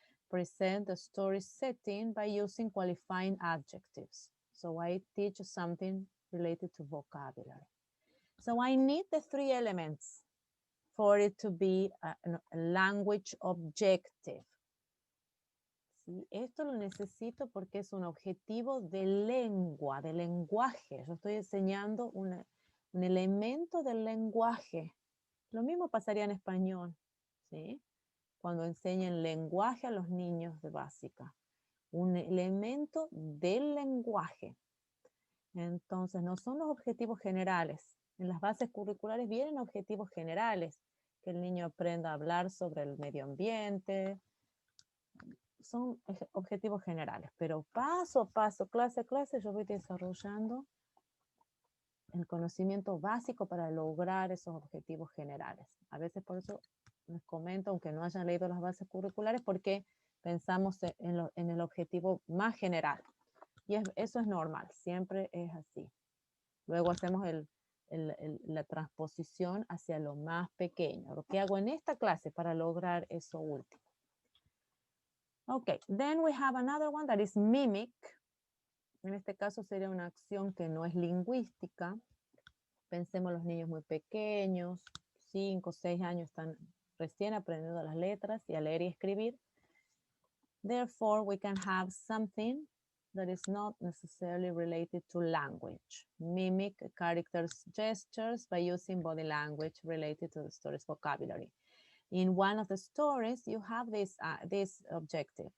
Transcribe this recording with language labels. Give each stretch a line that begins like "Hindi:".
English: Present the story setting by using qualifying adjectives. So I teach something related to vocabulary. So I need the three elements for it to be a language objective.
Spanish: ¿Sí? Esto lo necesito porque es un objetivo de lengua, de lenguaje. Yo estoy enseñando un elemento del lenguaje. Lo mismo pasaría en español, ¿sí? Cuando enseñen lenguaje a los niños de básica. Un elemento del lenguaje. Entonces, no son los objetivos generales. En las bases curriculares vienen objetivos generales, que el niño aprenda a hablar sobre el medio ambiente. Son objetivos generales, pero paso a paso, clase a clase, yo voy desarrollando el conocimiento básico para lograr esos objetivos generales. A veces por eso les comento, aunque no hayan leído las bases curriculares, porque pensamos en el objetivo más general. Y eso es normal, siempre es así. Luego hacemos la transposición hacia lo más pequeño. Lo que hago en esta clase para lograr eso último.
English: Okay, then we have another one that is mimic.
Spanish: En este caso sería una acción que no es lingüística. Pensemos los niños muy pequeños, 5 o 6 años, están recién aprendiendo las letras y a leer y escribir.
English: Therefore, we can have something that is not necessarily related to language. Mimic characters, gestures by using body language related to the story's vocabulary. In one of the stories, you have this objective.